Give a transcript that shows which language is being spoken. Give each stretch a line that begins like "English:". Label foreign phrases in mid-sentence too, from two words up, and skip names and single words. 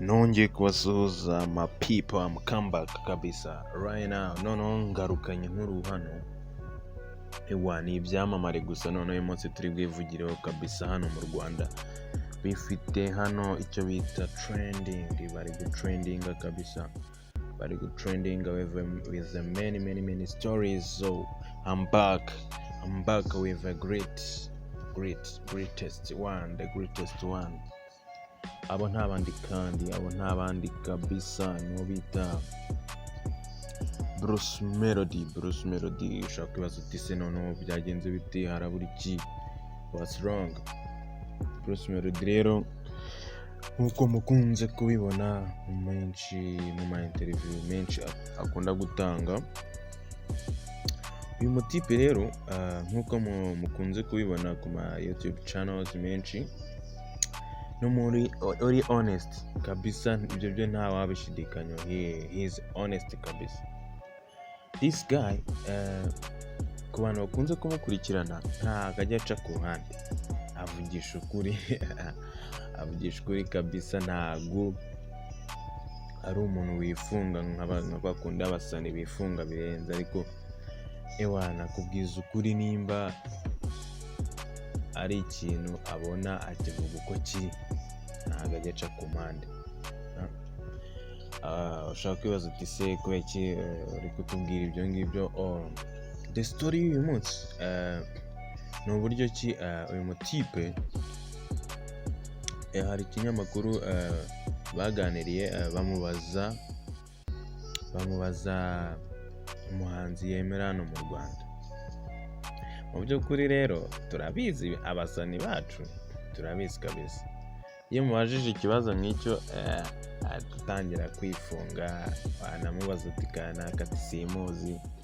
Kinyarwanda: nongeye kubasuhuza
English: my people, I'm come back kabisa right now.
Kinyarwanda: Noneho ngarukanye nkuru hano ni ibyamamare gusa. Noneho uyu munsi turi bwivugireho kabisa hano mu Rwanda. Bifite hano icyo bita trending, bari gutrendinga kabisa, bari gutrendinga
English: with many stories. So I'm back with a greatest one, the greatest one.
Kinyarwanda: Abo ntabandi kandi, abo ntabandi kabisa, nibo bita Bruce Melody. Ushaka kwibaza uti se noneho byagenze bite, harabura iki,
English: what's wrong?
Kinyarwanda: Bruce Melody rero nkuko mukunze kubibona menshi mu ma interview menshi akunda gutanga, uyu mutipe rero nkuko mukunze kubibona ku ma YouTube channels menshi, no muri honest kabisa, ibyo byo nta wabishidikanya.
English: He is honest kabisa. This guy
Kinyarwanda: ku bantu bakunze kumukurikirana nta kajya aca ku ruhande, avugisha ukuri avugisha ukuri kabisa. Ntago ari umuntu wifunga nk'abakunda abasani bifunga birenze, ariko ewana kubwiza ukuri, nimba ari ikintu abona akivuga uko kiri, ntago ajya aca ku mpande. Ushaka kwibaza uti se kubera iki uri kutubwira ibyo ngibyo?
English: The story
Kinyarwanda: y'uyu munsi ni uburyo ki uyu mutipe, hari ikinyamakuru baganiriye, bamubaza umuhanzi yemera hano mu Rwanda. Mu by'ukuri rero turabizi abasani bacu, turabizi kabisa, iyo mubajije ikibazo nk'icyo atangira kwifunga, wanamubaza uti kanaka ati simuzi.